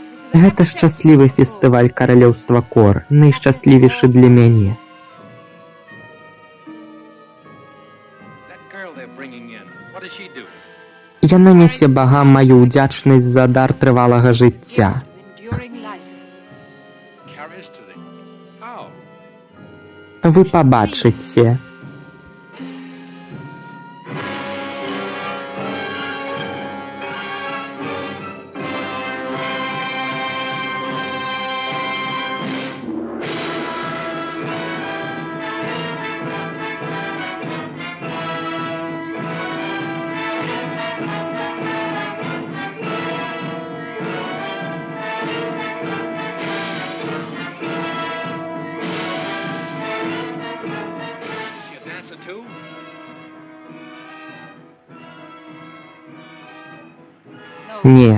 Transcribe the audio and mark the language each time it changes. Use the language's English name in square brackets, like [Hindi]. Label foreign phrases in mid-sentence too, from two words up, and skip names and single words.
[Belarusian] Гэта шчаслівы фестываль каралеўства Кор, найшчаслівейшы для мяне. [English] That girl they're bringing in, what does she do? [Belarusian] Яна нясе багам маю ўдзячнасць за дар трывалага жыцця. [English] Enduring life. Carries to the... How? [Belarusian] Вы пабачыце. [English] Is she a dancer too? [Belarusian] Не.